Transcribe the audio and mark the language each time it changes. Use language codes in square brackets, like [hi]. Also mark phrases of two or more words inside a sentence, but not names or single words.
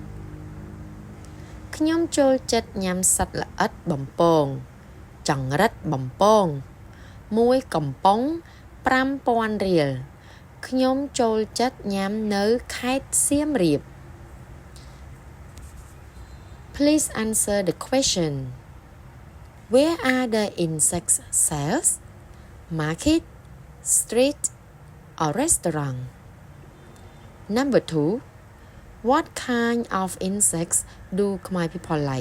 [km] ខ្ញុំចូលចិត្តញ៉ាំសត្វល្អិតបំពងចង្រិតបំពងមួយកំប៉ុង 5,000 រៀលខ្ញុំចូលចិត្តញ៉ាំនៅខេត្តសៀមរាប [en] Please answer the question. Where are the insects cells? Market, street, or restaurant? Number 2. What kind of insects do Khmer people like?